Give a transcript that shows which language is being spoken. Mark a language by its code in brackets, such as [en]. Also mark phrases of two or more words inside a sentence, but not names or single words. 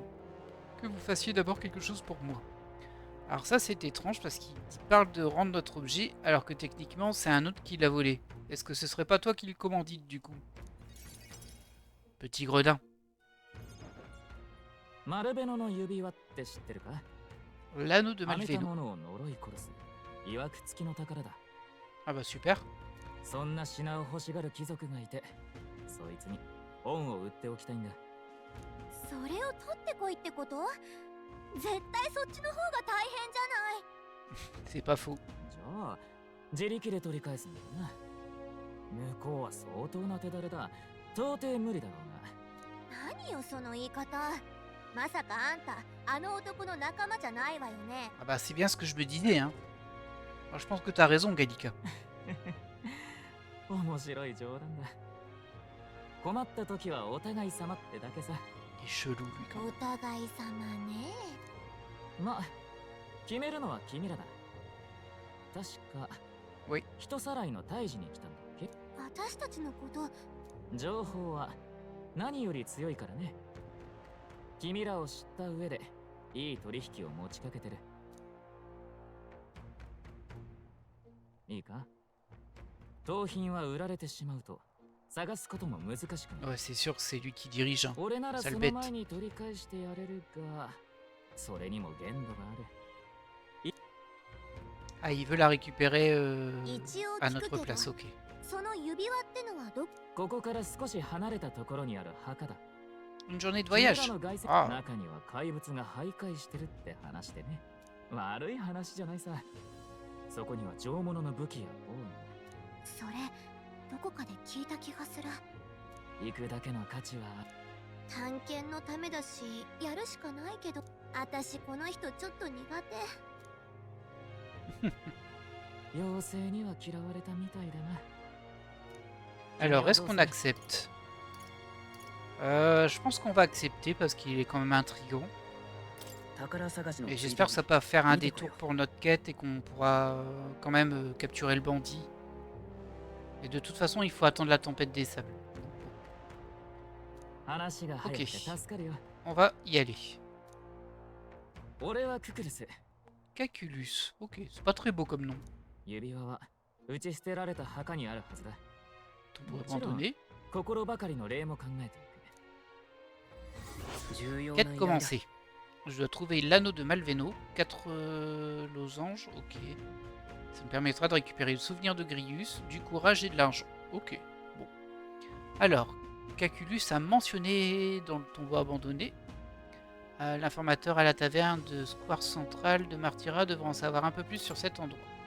[fr] Que vous fassiez d'abord quelque chose pour moi. Alors ça c'est étrange parce qu'il parle de rendre notre objet alors que techniquement c'est un autre qui l'a volé. Est-ce que ce serait pas toi qui le commandite du coup? Petit gredin. L'anneau de Malvélo. Ah bah super. [ja] そんな品を欲しがる貴族がいて、そいつに本を売っておきたいんだ。それを取ってこいってこと？絶対そっちの方が大変じゃない。 [fr] C'est pas faux. [ja] じゃあ自力で取り返すんだよな。向こうは相当な手だれだ。到底無理だろうが。何よその言い方。まさかあんたあの男の仲間じゃないわよね。 [fr] Ah bah c'est bien ce que je me disais hein. Alors, je pense que t'as raison Gallica. [ja] 面白い冗談だ。困った時はお互い様ってだけさ。 [fr] Il est chelou lui quand même. [ja] お互い様ね。まあ、決めるのは君らだ。確か、 [fr] Oui. [ja] 人さらいの退治に来たんだっけ？私たちのこと。情報は何より強いからね。君らを知った上でいい取引を持ちかけてる。いいか？盗品は売られてしまうと探すことも難しくなる。 [fr] Ouais, c'est sûr que c'est lui qui dirige. Hein. [ja] 俺ならそ [fr] Sale [ja] の [fr] bête. [ja] 前に取り返してやれるが、それにも限度がある。 [fr] Ah, il veut la récupérer [ja] 一応 [fr] à [ja] 聞く [fr] notre [ja] けど、 [fr] place, ok. [ja] その指輪ってのはどここから少し離れたところにある墓だ。 [fr] Une journée de [ja] 君ら [fr] voyage. [ja] の外籍 [fr] Ah, [ja] 中には怪物が徘徊してるって話でね。悪い話じゃないさ。そこには上物の武器やそれどこかで聞いた気がする。王。行くだけの価値は。探検のためだしやるしかないけど、私この人ちょっと苦手。妖精には嫌われたみたいだな。 [fr] alors est-ce qu'on accepte? Je pense qu'on va accepter parce qu'il est quand même intriguant. Et j'espère que ça va pas faire un détour pour notre quête et qu'on pourra quand même capturer le bandit. Et de toute façon, il faut attendre la tempête des sables. Ok, on va y aller. Caculus, ok, c'est pas très beau comme nom. Tombeau abandonné. [ja] 心ばかりの礼も考えていく。重要な依 [fr] Quête [ja] 頼だ。 [fr] commencée. Je dois trouver l'anneau de Malveno. 4 losanges. Ok. Ça me permettra de récupérer le souvenir de Grius, du courage et de l'argent. Ok. Bon. Alors, Caculus a mentionné dans le tombeau abandonné. L'informateur à la taverne de Square Central de Martyra devra en savoir un peu plus sur cet endroit.